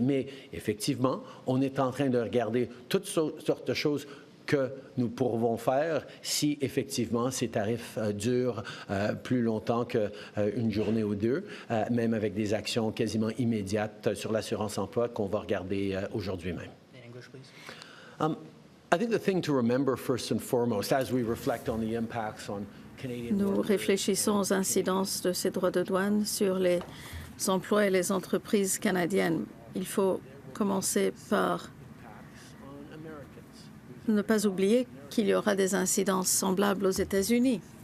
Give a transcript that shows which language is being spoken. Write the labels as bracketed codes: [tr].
[fr] Mais effectivement, on est en train de regarder toutes sortes de choses que nous pourrons faire si effectivement ces tarifs durent plus longtemps qu'une journée ou deux, même avec des actions quasiment immédiates sur l'assurance-emploi qu'on va regarder aujourd'hui même. [en] I think the thing to remember first and foremost as we reflect on the impacts on Canadian [fr] Nous réfléchissons aux incidences de ces droits de douane sur les emplois et les entreprises canadiennes. Il faut commencer par ne pas oublier qu'il y aura des incidences semblables aux États-Unis.